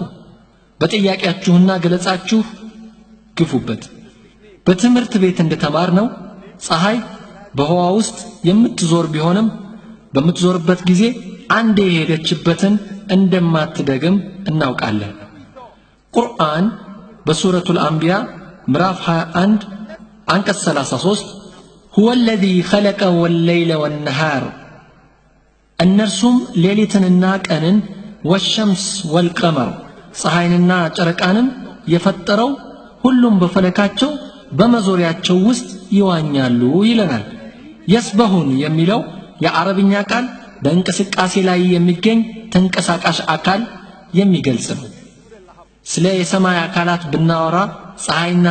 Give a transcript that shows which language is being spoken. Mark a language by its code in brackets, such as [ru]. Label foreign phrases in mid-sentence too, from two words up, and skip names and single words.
[am] በጥያቄያችሁና ገለጻችሁ ግፉበት። በትምህርት ቤት እንደተማርነው ፀሐይ በህዋ ውስጥ የምትዞር ቢሆንም በምትዞርበት ጊዜ አንዴ የሄደችበትን እንደማትደግም እናውቃለን። ቁርአን በሱረቱል አንቢያ ምዕራፍ 21 አንቀጽ 33 [ar] هو الذي خلق والليل والنهار [am] እነርሱም ሌሊትንና ቀንን [ar] والشمس والقمر [am] ፀሐይንና ጨረቃንም የፈጠረው ሁሉም በፈለካቸው በመዞሪያቸው ውስጥ ይዋኛሉ ይለናል። የስበሁን የሚለው የአረብኛ ቃል በእንቅስቃሴ ላይ የሚገኝ ተንቀሳቃሽ አካል የሚገልጽ ነው። ስለ የሰማይ አካላት ብናወራ ፀሐይና